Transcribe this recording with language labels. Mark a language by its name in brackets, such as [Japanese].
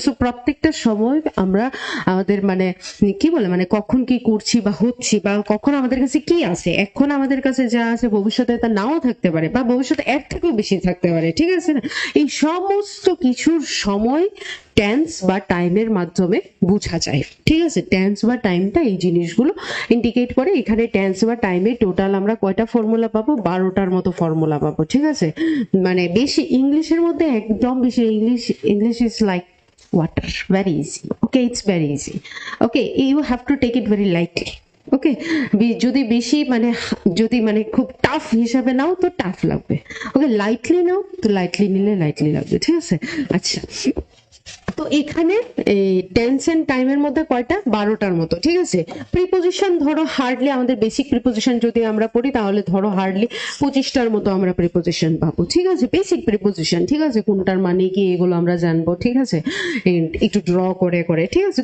[Bangla] So প্রত্যেকটা সময় আমরা আমাদের মানে কি বলে, মানে কখন কি করছি বা হচ্ছি, বা কখন আমাদের কাছে কি আছে, এখন আমাদের কাছে যা আছে ভবিষ্যতে তা নাও থাকতে পারে, বা ভবিষ্যতে এর থেকেও বেশি থাকতে পারে, ঠিক আছে না। এই সমস্ত কিছুর সময় টেন্স বা টাইমের মাধ্যমে বোঝা যায়, ঠিক আছে। টেন্স বা টাইমটা এই জিনিসগুলো ইন্ডিকেট করে। এখানে টেন্স বা টাইমে টোটাল আমরা কয়টা ফর্মুলা পাবো, 12টার মতো ফর্মুলা পাবো, ঠিক আছে। মানে বেশি ইংলিশের মধ্যে একদম বেশি [English] English is like water, very easy, okay, it's very easy, okay, you have to take it very lightly, okay. [Bangla] যদি বেশি মানে যদি মানে খুব টাফ হিসাবে নাও তো টাফ লাগবে, ওকে, লাইটলি নাও তো লাইটলি নিলে লাইটলি লাগবে, ঠিক আছে। আচ্ছা, তো এখানে টেন্স এন্ড টাইমের মধ্যে কয়টা, 12টার মতো, ঠিক আছে। প্রিপোজিশন ধরো হার্ডলি আমাদের বেসিক প্রিপোজিশন যদি আমরা পড়ি, তাহলে ধরো হার্ডলি 25টার মতো আমরা প্রিপোজিশন পাবো, ঠিক আছে, বেসিক প্রিপোজিশন, ঠিক আছে, কোনটার মানে কি এগুলো আমরা জানবো, ঠিক আছে, একটু ড্র করে করে, ঠিক আছে।